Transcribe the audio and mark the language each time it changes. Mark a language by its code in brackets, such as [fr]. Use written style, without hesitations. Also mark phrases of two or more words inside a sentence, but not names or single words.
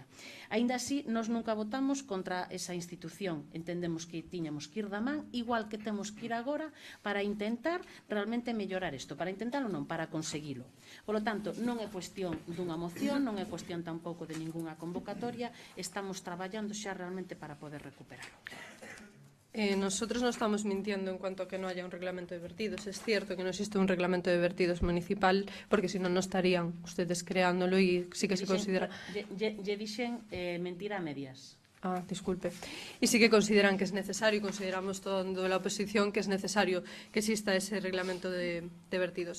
[gl] Aínda así, nós nunca votamos contra esa institución. Entendemos que tiñamos que ir da man, igual que temos que ir agora, para intentar realmente mellorar isto. Para intentalo non, para conseguilo. Polo tanto, non é cuestión dunha moción, non é cuestión tampouco de ningunha convocatoria, estamos traballando xa realmente para poder recuperarlo. [es] Nosotros no estamos mintiendo en cuanto a que no haya un reglamento de vertidos. Es cierto que no existe un reglamento de vertidos municipal, porque si no, no estarían ustedes creándolo y sí que se considera... [gl] Lle dixen mentira a medias. [es] Disculpe. Y sí que consideran que es necesario, y consideramos toda la oposición que es necesario que exista ese reglamento de vertidos.